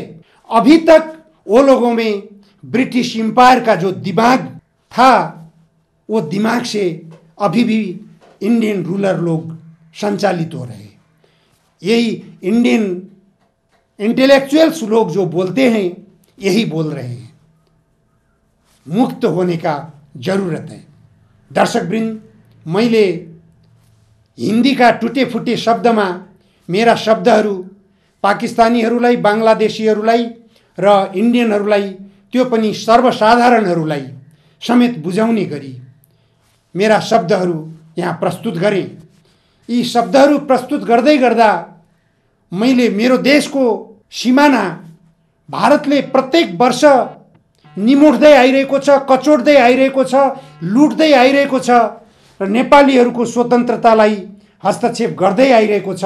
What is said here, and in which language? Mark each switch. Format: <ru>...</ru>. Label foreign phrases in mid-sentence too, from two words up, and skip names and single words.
<hi>अभी तक वो लोगों में</hi> <en>British Empire</en> <hi>का जो दिमाग था, वो दिमाग से अभी भी</hi> <en>Indian ruler</en> <hi>लोग संचालित हो रहे हैं। यही</hi> <en>Indian intellectuals</en> <hi>लोग जो बोलते हैं, यही बोल रहे हैं। मुक्त होने का जरूरत है।</hi> <ne>दर्शकवृन्द, मैले हिंदी का टुटे फुटे शब्दमा मेरा शब्दहरू पाकिस्तानीहरूलाई, बांग्लादेशीहरूलाई र इन्डियनहरूलाई, त्यो पनि सर्वसाधारणहरूलाई समेत बुझाउने गरी मेरा शब्दहरू यहाँ प्रस्तुत गरेँ। यी शब्दहरू प्रस्तुत गर्दै गर्दा मैले मेरो देशको सिमाना भारतले प्रत्येक वर्ष निमुट्दै आइरहेको छ, कचोट्दै आइरहेको छ, लुट्दै आइरहेको छ र नेपालीहरूको स्वतन्त्रतालाई हस्तक्षेप गर्दै आइरहेको छ।</ne>